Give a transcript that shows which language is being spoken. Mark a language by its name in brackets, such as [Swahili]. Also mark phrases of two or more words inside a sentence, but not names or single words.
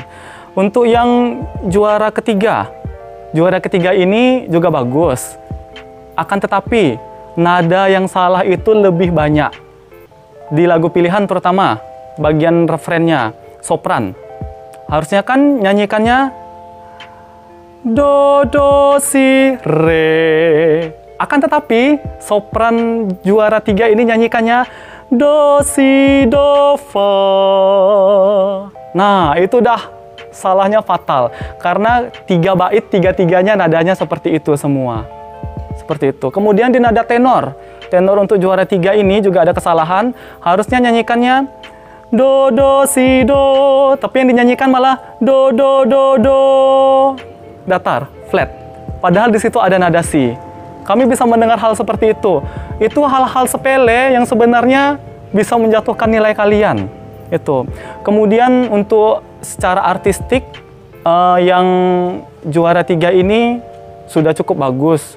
[Indonesian] Untuk yang juara ketiga ini juga bagus. Akan tetapi, nada yang salah itu lebih banyak. Di lagu pilihan terutama, bagian refrennya, sopran. Harusnya kan nyanyikannya do, do, si, re. Akan tetapi, sopran juara 3 ini nyanyikannya do, si, do, fa. Nah, itu dah salahnya fatal. Karena 3 bait, 3-3-nya nadanya seperti itu semua. Seperti itu. Kemudian di nada tenor. Tenor untuk juara 3 ini juga ada kesalahan. Harusnya nyanyikannya do, do, si, do. Tapi yang dinyanyikan malah do, do, do, do. Datar, flat. Padahal di situ ada nada si. Kami bisa mendengar hal seperti itu. Itu hal-hal sepele yang sebenarnya bisa menjatuhkan nilai kalian. Itu. Kemudian untuk secara artistik, yang juara 3 ini sudah cukup bagus.